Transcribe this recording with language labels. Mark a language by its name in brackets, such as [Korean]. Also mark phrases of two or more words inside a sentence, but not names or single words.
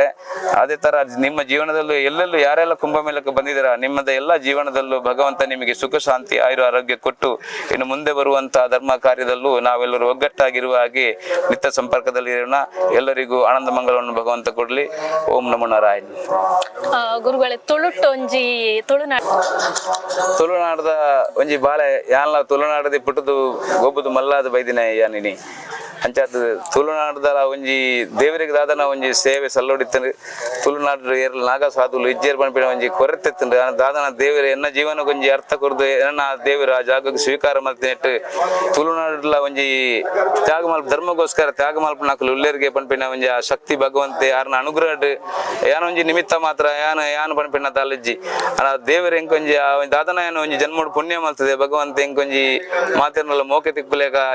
[Kannada] ಅದೇ ತರ ನಿಮ್ಮ ಜೀವನದಲ್ಲೂ ಎಲ್ಲೆಲ್ಲೂ ಯಾರೆಲ್ಲ ಕುಂಭಮೇಳಕ್ಕೆ ಬಂದಿದ್ದೀರಾ, ನಿಮ್ಮದ ಎಲ್ಲ ಜೀವನದಲ್ಲೂ ಭಗವಂತ ನಿಮಗೆ ಸುಖ ಶಾಂತಿ ಆರೋಗ್ಯ ಕೊಟ್ಟು ಇನ್ನು ಮುಂದೆ ಬರುವಂತಹ ಧರ್ಮ ಕಾರ್ಯದಲ್ಲೂ ನಾವೆಲ್ಲರೂ ಒಗ್ಗಟ್ಟಾಗಿರುವ ಹಾಗೆ ನಿತ್ಯ ಸಂಪರ್ಕದಲ್ಲಿ ಇರೋಣ. ಎಲ್ಲರಿಗೂ ಆನಂದ ಮಂಗಳವನ್ನು ಭಗವಂತ ಕೊಡ್ಲಿ. [Sanskrit] ಓಂ ನಮೋ ನಾರಾಯಣ. [Kannada] ಗುರುಗಳೇ, [Tulu] ತುಳುಟ್ಟೊಂಜಿ ತುಳುನಾಡದ ಒಂಜಿ ಬಾಳೆ ಯಾನ್ಲ ತುಳುನಾಡದಿ ಪುಟ್ಟದು ಗೊಬ್ಬದು ಮಲ್ಲಾದ ಬೈದಿನ ಯಾನಿನಿ ಅಂಚಾದ ತುಳುನಾಡದ ಒಂಜಿ ದೇವರಿಗೆ ದಾದನ ಒಂಜಿ ಸೇವೆ ಸಲ್ಲೋಡಿತ್ತಂದ್ರೆ ತುಳುನಾಡು ಏರ್ಲ ನಾಗ ಸಾಧುಲು ಇಜ್ಜೇರ್ ಪಂಪಿನ ಒಂಜಿ ಕೊರತೆತ್ತಂದ್ರೆ ದಾದನ ದೇವರ ಎನ್ನ ಜೀವನಕ್ಕೆ ಒಂಜಿ ಅರ್ಥ ಕೊರದು ಎನ್ನ ದೇವರ ಆ ಜಾಗಕ್ಕೆ ಸ್ವೀಕಾರ ಮಾಡ್ತಿನೆಟ್ಟು ತುಳುನಾಡುಲ ಒಂಜಿ ತ್ಯಾಗ ಮಲ್ಪ ಧರ್ಮಗೋಸ್ಕರ ತ್ಯಾಗ ಮಲ್ಪ ನಾಲ್ಕು ಉಳ್ಳೇರಿಗೆ ಪಂಪಿನ ಒಂಜಿ ಆ ಶಕ್ತಿ ಭಗವಂತೆ ಯಾರನ್ನ ಅನುಗ್ರಹ ಯಾನ ಒಂಜಿ ನಿಮಿತ್ತ ಮಾತ್ರ ಯಾನು ಪಂಪಿನ ತಾಲಜ್ಜಿ ದೇವರ ಎಂಕೊಂಜಿ ದಾದನ ಏನೋ ಒಂಜಿ ಜನ್ಮೋಡು ಪುಣ್ಯ ಮಾಡ್ತದೆ ಭಗವಂತ ಎಂಕೊಂಜಿ ಮಾತಿರಲ್ಲ ಮೋಕೆ ತಿಕ್ಕಲೇಕ